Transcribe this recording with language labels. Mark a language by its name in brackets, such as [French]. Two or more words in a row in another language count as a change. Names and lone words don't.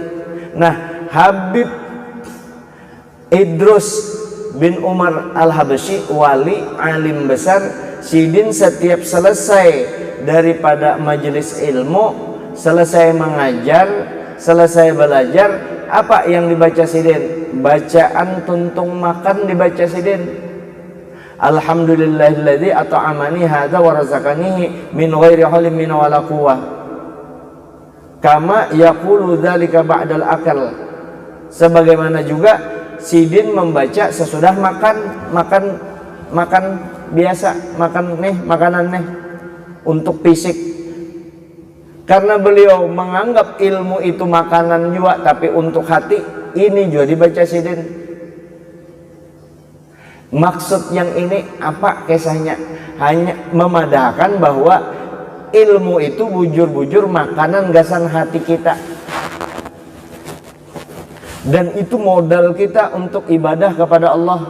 [Indonesian] Nah, Habib Idrus bin Umar Al-Habasyi, wali alim besar, Sidin setiap selesai daripada majelis ilmu, selesai mengajar, selesai belajar, apa yang dibaca Sidin? [Banjar] Bacaan tuntung makan dibaca Sidin. [Arabic] الحمد لله الذي أطعمني هذا ورزقنيه من غير حول مني ولا قوة. كما يقول ذلك بعد الأكل. [Indonesian] Sebagaimana juga Sidin membaca sesudah makan biasa, makanan untuk fisik. Karena beliau menganggap ilmu itu makanan juga, tapi untuk hati ini juga dibaca Sidin. Maksud yang ini apa kisahnya? [Banjar] Hanya memadahkan bahwa ilmu itu bujur-bujur makanan gasan hati kita. [Indonesian] Dan itu modal kita untuk ibadah kepada Allah.